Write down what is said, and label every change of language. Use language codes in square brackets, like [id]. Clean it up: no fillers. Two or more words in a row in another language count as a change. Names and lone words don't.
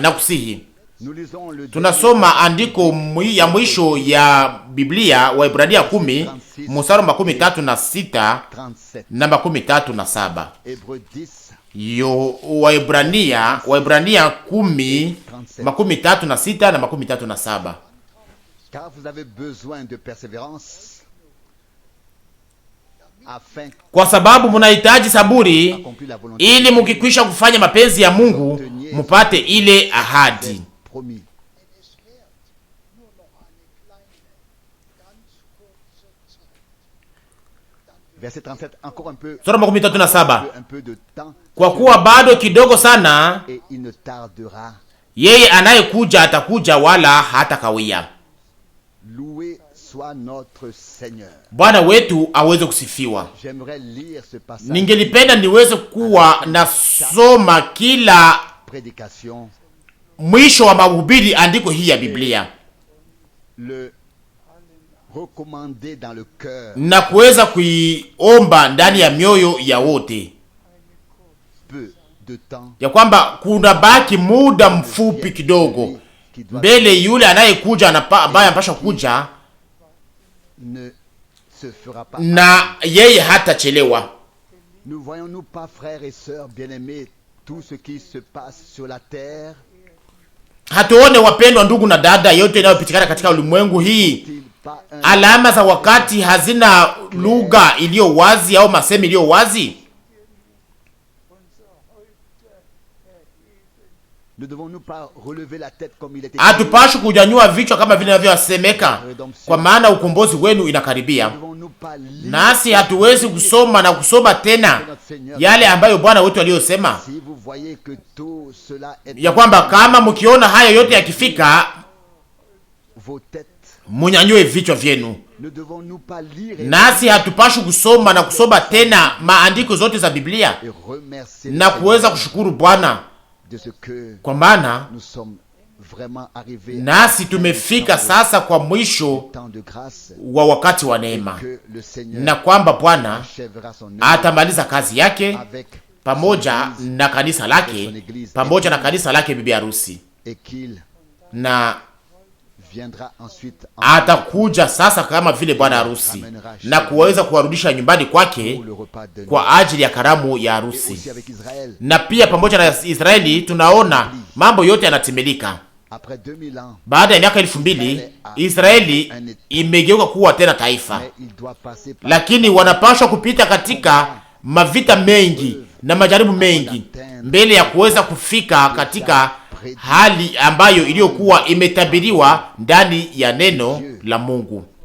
[sw] Na kusihi, tunasoma andiko ya mwisho ya Biblia, Waebrania 10 mstari 36 na 37. Waebrania 10 36 na 37. [fr] Car vous avez besoin de persévérance, [sw] kwa sababu mnahitaji saburi, ili mukikwisha kufanya mapenzi ya Mungu mupate ile ahadi. [fr] Verset 37, encore un peu, [sw] sura 37. [fr] un peu de temps, [sw] kwa kuwa bado kidogo sana, [fr] et il ne tardera. [sw] Yeye anayekuja atakuja wala hatakawia. [fr] Loué soit notre Seigneur. [sw] Bwana wetu aweze kusifiwa. [fr] J'aimerais lire ce passage. [sw] Ningelipenda niweze kuwa nasoma kila [fr] prédication, [sw] mwisho wa mahubiri andiko hii ya Biblia, [fr] le recommander dans le cœur, [sw] na kuweza kuiomba ndani ya mioyo ya wote, [fr] peu de temps, [sw] ya kwamba kuna baki muda mfupi kidogo mbele yule anayekuja ambaye anapasha kuja, [fr] ne se fera pas. [sw] na yeye hatachelewa. [fr] Nous voyons-nous pas, frères et sœurs bien-aimés, tout ce qui se passe sur la terre? [sw] Hatuone, wapendwa ndugu na dada, yote inayopitikana katika ulimwengu hii, [fr] N'est-il pas un [sw] alama za wakati hazina lugha iliyo wazi au masemi iliyo wazi? [fr] Ne devons-nous pas relever la tête comme il était [sw] Hatupashi kunyanyua vichwa kama vile vinavyosemeka, kwa maana ukombozi wenu inakaribia. [fr] Ne devons-nous pas lire [sw] Nasi hatuwezi kusoma na kusoma tena yale ambayo Bwana wetu aliyosema, [fr] si vous voyez que tout cela est [sw] ya kwamba kama mkiona haya yote yakifika, [fr] vos têtes? [sw] munyanyue vichwa vyenu. [fr] Ne devons-nous pas lire [sw] Nasi hatupashi kusoma na kusoma tena maandiko zote za Biblia [fr] et remercier [sw] na [fr] le [sw] kuweza [fr] Seigneur [sw] kushukuru Bwana, [fr] de ce que [sw] kwa maana [fr] nous sommes vraiment arrivés [sw] nasi tumefika sasa kwa mwisho [fr] temps de grâce, [sw] wa wakati wa neema, [fr] que le Seigneur [sw] na kwamba Bwana [fr] achèvera son œuvre [sw] atamaliza kazi yake [fr] avec [sw] pamoja na kanisa lake, pamoja na kanisa lake bibi harusi, [fr] et qu'il [sw] na atakuja sasa kama vile bwana harusi na kuweza kuwarudisha nyumbani kwake kwa ajili ya karamu ya harusi. Na pia pamoja na Israeli tunaona mambo yote yanatimilika. Baada ya miaka 2000 Israeli imegeuka kuwa tena taifa, lakini wanapaswa kupita katika mavita mengi na majaribu mengi mbele ya kuweza kufika katika hali ambayo iliyokuwa imetabiriwa ndani ya neno la Mungu,